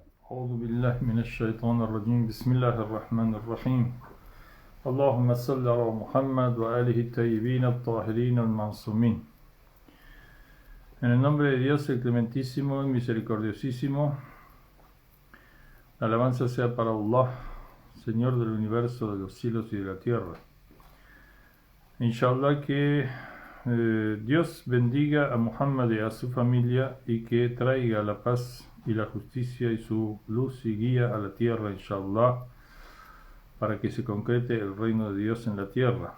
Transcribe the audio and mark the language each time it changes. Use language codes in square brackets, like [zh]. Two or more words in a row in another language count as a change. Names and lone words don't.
[ar] أعوذ بالله من الشيطان الرجيم بسم الله الرحمن الرحيم اللهم صل على محمد وآله الطيبين الطاهرين المعصومين. [es] En el nombre de Dios, el clementísimo y misericordiosísimo, la alabanza sea para Allah, Señor del universo, de los cielos y de la tierra. Inshallah que Dios bendiga a Muhammad y a su familia y que traiga la paz y la justicia y su luz y guía a la tierra, inshallah, para que se concrete el reino de Dios en la tierra.